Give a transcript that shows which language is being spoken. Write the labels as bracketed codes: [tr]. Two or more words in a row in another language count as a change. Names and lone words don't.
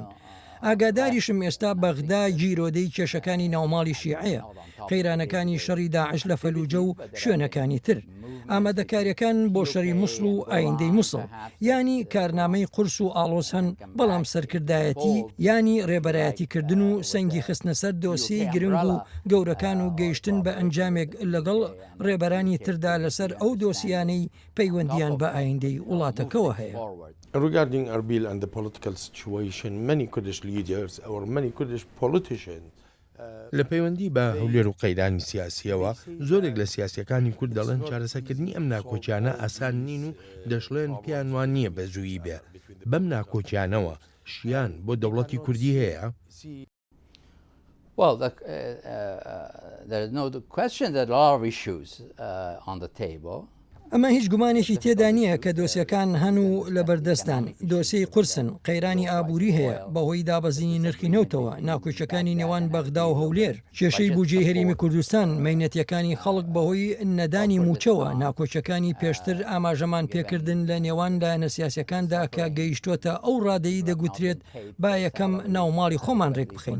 [ckb] ئاگاداریشم ئێستا بەغدا گیرۆدەی کێشەکانی ناوماڵی شیعەیە، قەیرانەکانی شەڕی داعش لە فەلوجە و شوێنەکانی تر، ئامادەکاریەکان بۆ شەڕی مووسڵ و ئایندەی مووسڵ، ینی کارنامەی قورس و ئاڵۆز هەن، بەڵام سەرکردایەتی ینی ڕێبەرایەتیکردن و سەنگی خستنە سەر دۆسیەی گرنگ و گەورەکان و گەیشتن بە ئەنجامێک لەگەڵ ڕێبەرانی تردا لەسەر ئەو دۆسیانەی پەیوەندیان بە ئایندەی وڵاتەکەەوە هەیە. [en] Regarding Erbil and the political situation, many Kurdish leaders or many Kurdish politicians [ckb] لە پەیوەندی بە هەولێر و قەیرانی سیاسیەوە زۆرێک لە سیاسیەکانی کورد دەڵێن چارەسەرکردنی ئەم ناکۆچیانە ئاسان نین و دەشڵێن پێیان وان نییە بە زوویی بێ. بەم ناکۆچیانەوە شیان بۆ دەوڵەتی کوردی هەیە؟ [en] Well, there is no question that a lot of issues on the table. [ckb] ئەمە هیچ گومانێکی تێدا نییە کە دۆسیەکان هەن و لە بەردەستان دۆسیی قورسن، قەیرانی ئابووری هەیە بەهۆی دابەزینی نرخی نەوتەوە، ناکۆچەکانی نێوان بەغدا و هەولێر، کێشەی بودجەی هەرێمی کوردستان، مەینەتیەکانی خەڵک بەهۆی نەدانی موچەوە، ناکۆچەکانی پێشتر ئاماژەمان پێکردن لە نێوان لایەنە سیاسەکاندا کە گەیشتۆتە ئەو ڕادەیی دەگوترێت با یەکەم ناوماڵی خۆمان ڕێک بخەین.